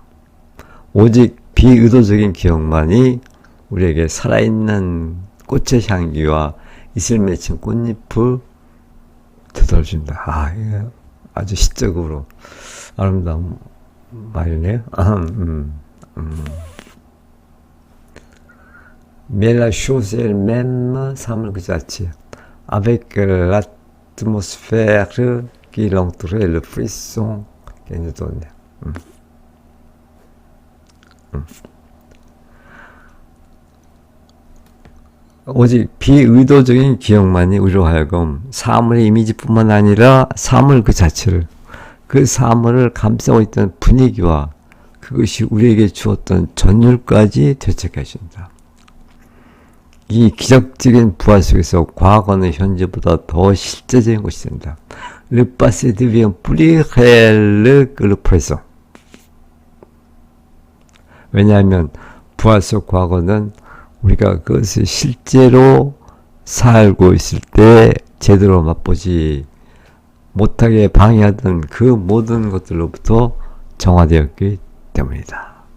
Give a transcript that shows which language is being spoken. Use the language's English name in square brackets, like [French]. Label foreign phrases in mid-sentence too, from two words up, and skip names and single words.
[Korean] 오직 비의도적인 기억만이 우리에게 살아있는 꽃의 향기와 이슬 맺힌 꽃잎을 되돌려준다. 이게 아주 시적으로 아름다운 말이네요. [French] Mais la chose elle-même semble que j'attire. Avec l'atmosphère qui l'entourait, le frisson qu'elle nous donnait. [Korean] 오직 비의도적인 기억만이 우리로 하여금 사물의 이미지뿐만 아니라 사물 그 자체를, 그 사물을 감싸고 있던 분위기와 그것이 우리에게 주었던 전율까지 되찾게 해준다. 이 기적적인 부활 속에서 과거는 현재보다 더 실제적인 것이 된다. [French] Le passé devient plus réel que le présent. [Korean] 왜냐하면 부활 속 과거는 우리가 그것을 실제로 살고 있을 때 제대로 맛보지 못하게 방해하던 그 모든 것들로부터 정화되었기 때문이다.